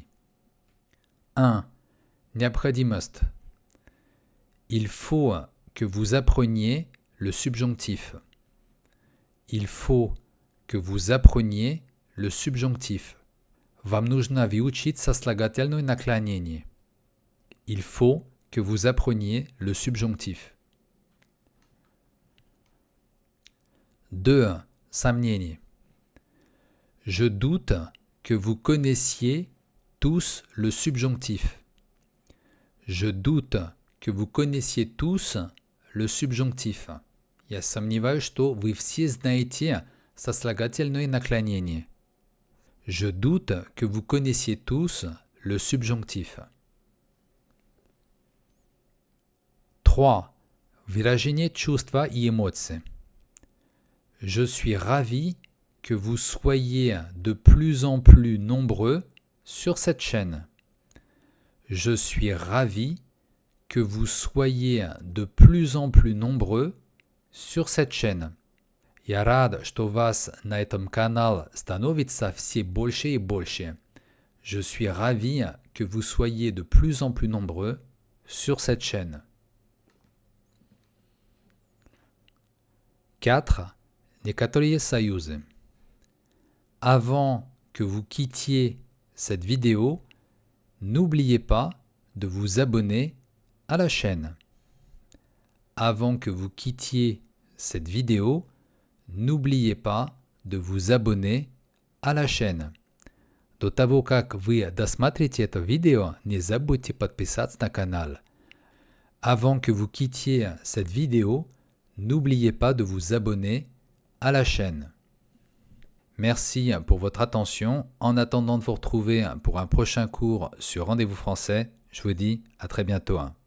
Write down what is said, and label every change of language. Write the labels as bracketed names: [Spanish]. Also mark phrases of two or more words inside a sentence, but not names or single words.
[Russian] 1. Необходимость. [French] Il faut que vous appreniez le subjonctif. Il faut que vous appreniez le subjonctif. [Russian] Вам нужно выучить сослагательное наклонение. [French] Il faut que vous appreniez le subjonctif. [Russian] 2. Сомнение. [French] Je doute que vous connaissiez tous le subjonctif. Je doute que vous connaissiez tous le subjonctif. [Russian] Я сомневаюсь, что вы все знаете сослагательное наклонение. [French] Je doute que vous connaissiez tous le subjonctif. [Russian] 3. Выражение чувства и эмоций. [French] Je suis ravi que vous soyez de plus en plus nombreux sur cette chaîne. Je suis ravi que vous soyez de plus en plus nombreux sur cette chaîne. [Russian] Я рад, что вас на этом канале становится все больше и больше. [French] Je suis ravi que vous soyez de plus en plus nombreux sur cette chaîne. [Russian] 4. Некоторые союзы. [French] Avant que vous quittiez cette vidéo, n'oubliez pas de vous abonner à la chaîne. Avant que vous quittiez cette vidéo, n'oubliez pas de vous abonner à la chaîne. [Russian] До того, как вы досмотрите это видео, не забудьте подписаться на канал. [French] Avant que vous quittiez cette vidéo, n'oubliez pas de vous abonner à la chaîne. Merci pour votre attention. En attendant de vous retrouver pour un prochain cours sur Rendez-vous Français, je vous dis à très bientôt.